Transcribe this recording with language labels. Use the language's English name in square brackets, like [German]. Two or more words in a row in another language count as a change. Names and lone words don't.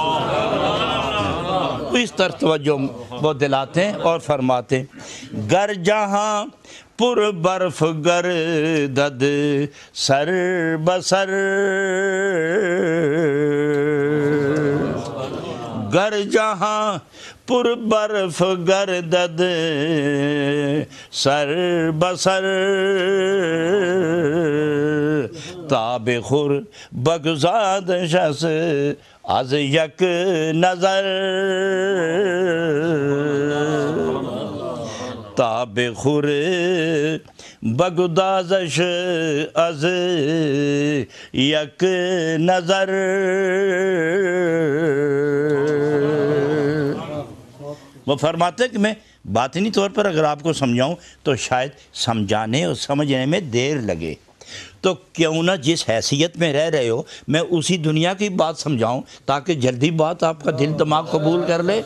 [Urdu] اس طرح توجہ وہ دلاتے ہیں اور فرماتے ہیں [Persian] گر جہاں پر برف گردد سر بسر گر جہاں پر برف گردد سر بسر تاب خور بگزاد شس از یک نظر تاب خور بگدازش از یک نظر. [Urdu] وہ فرماتے ہیں کہ میں باطنی طور پر اگر آپ کو سمجھاؤں تو شاید سمجھانے اور سمجھنے میں دیر لگے، تو کیوں نہ جس حیثیت میں رہ رہے ہو میں اسی دنیا کی بات سمجھاؤں تاکہ جلدی بات آپ کا دل دماغ قبول کر لے.